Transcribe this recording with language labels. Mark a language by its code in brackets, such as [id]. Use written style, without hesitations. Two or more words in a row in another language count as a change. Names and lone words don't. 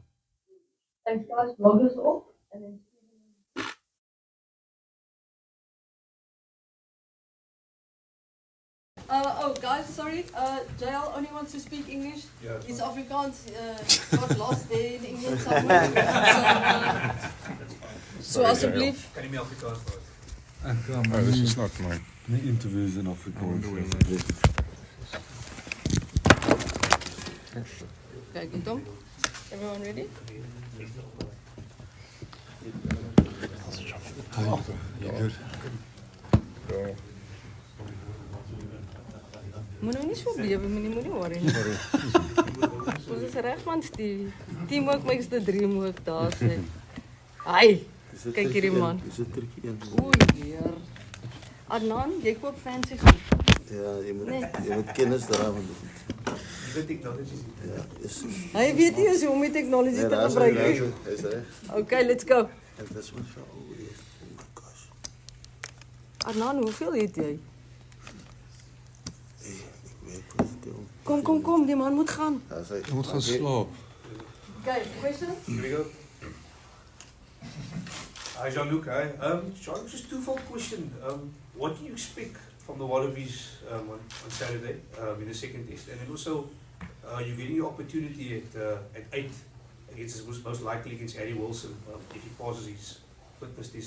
[en] Thanks, guys. Vloggers off. And then guys, sorry. JL only wants to speak English. Yeah, he's Afrikaans. Got lost there in England somewhere. [af] So alsjeblieft. Kan nie meer Afrikaans praat. [en] This is not mine. My interviews in Afrikaans. Okay, good Tom. Everyone ready? Oh, you good? [af] Moet nou nie so bewe, moenie worry nie. Ons is reg man, [en] Stevie. Teamwork makes the dream work, [af] daar sê. Ai, kyk hierdie man. Dis 'n trikkie een. Oei, heer. Adnan, jy koop fancy goed. Ja, jy moet kennis daarvan doen. Jy weet technology. Ja, is. Hy weet nie hoe om die tegnologie te gebruik nie. [en] Okay, let's go. That's my show. Oh my gosh. Adnan, [af] hoeveel eet jy? Kom, die man moet gaan. Jy moet gaan slaap. [en] Okay, question? Here we go. Hi Jean-Luc, hi. Jean, just two-fold question. What do you expect from the Wallabies on Saturday in the second test? And then also, you're getting your opportunity at 8 against, most likely against Harry Wilson, if he passes his fitness test.